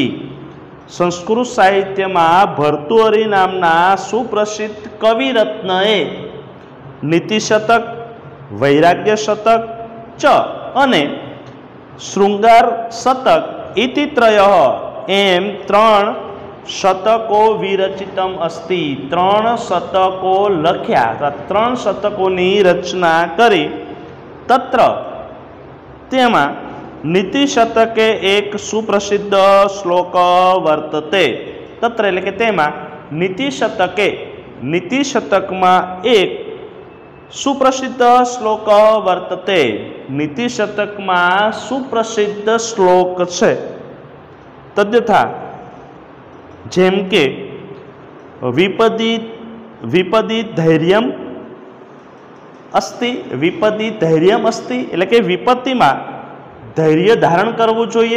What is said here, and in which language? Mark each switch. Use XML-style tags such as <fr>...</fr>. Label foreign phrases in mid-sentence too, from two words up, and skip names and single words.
<gu>સંસ્કૃત સાહિત્યમાં ભર્તુહરિ નામના સુપ્રસિદ્ધ કવિરત્નએ નીતિશતક, વૈરાગ્ય શતક ચ અને શૃંગાર શતક</gu> <sa>इति त्रय</sa> <gu>એમ ત્રણ</gu> <sa>शतको विरचितम अस्ति,</sa> <gu>3 શતકો લખ્યા, 3 શતકોની રચના કરી।</gu> <sa>तत्र तेमा नीतिशतके एक सुप्रसिद्ध श्लोक वर्तते।</sa> <gu>तत्र એટલે કે તેમાં નીતિશતકે, નીતિશતકમાં એક સુપ્રસિદ્ધ શ્લોક વર્તતે, નીતિશતકમાં સુપ્રસિદ્ધ શ્લોક છે। તદ્યથા જેમ કે</gu> <sa>विपदी धैर्यम अस्ति, विपदी धैर्यम अस्ति</sa> <gu>એટલે કે વિપત્તિમાં ધૈર્ય ધારણ કરવું જોઈએ।</gu>